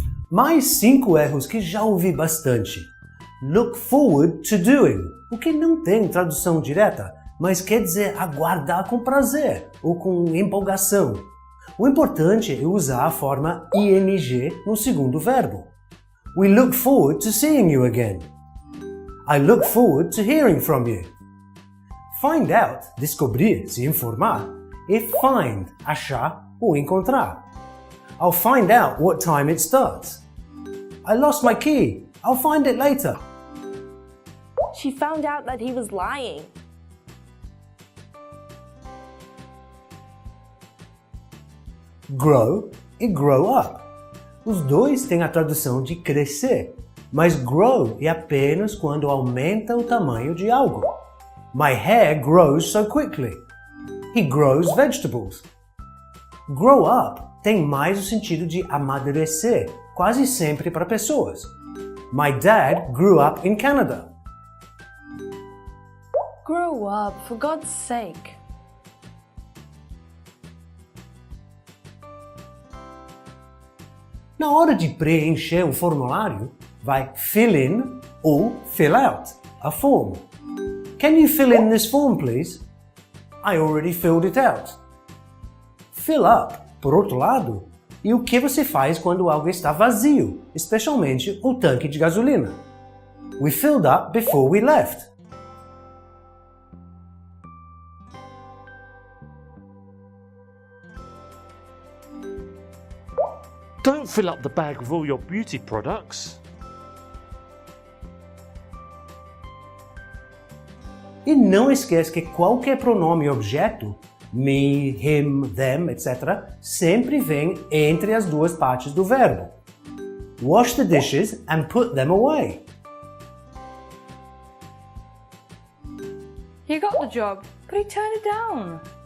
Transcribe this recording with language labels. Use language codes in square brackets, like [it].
[pt] Mais 5 erros que já ouvi bastante. [en] Look forward to doing, [pt] o que não tem tradução direta, mas quer dizer aguardar com prazer ou com empolgação. O importante é usar a forma ing no segundo verbo. [en] We look forward to seeing you again. I look forward to hearing from you. Find out, [pt] descobrir, se informar, e find, achar ou encontrar. [en] I'll find out what time it starts. I lost my key. I'll find it later. She found out that he was lying. Grow e grow up. [pt] Os dois têm a tradução de crescer, mas grow é apenas quando aumenta o tamanho de algo. [en] My hair grows so quickly. He grows vegetables. [pt] Grow up tem mais o sentido de amadurecer, quase sempre para pessoas. [en] My dad grew up in Canada. Grow up, for God's sake. [pt] Na hora de preencher um formulário, vai [en] fill in [pt] ou [en] fill out a form. Can you fill in this form, please? I already filled it out. Fill up, [pt] por outro lado, é o que você faz quando algo está vazio, especialmente o tanque de gasolina. [en] We filled up before we left. Don't fill up the bag with all your beauty products. [pt] E não esqueça que qualquer pronome objeto, me, him, them, etc., sempre vem entre as duas partes do verbo. [en] Wash the dishes and put them away. He got the job, but he turned it down.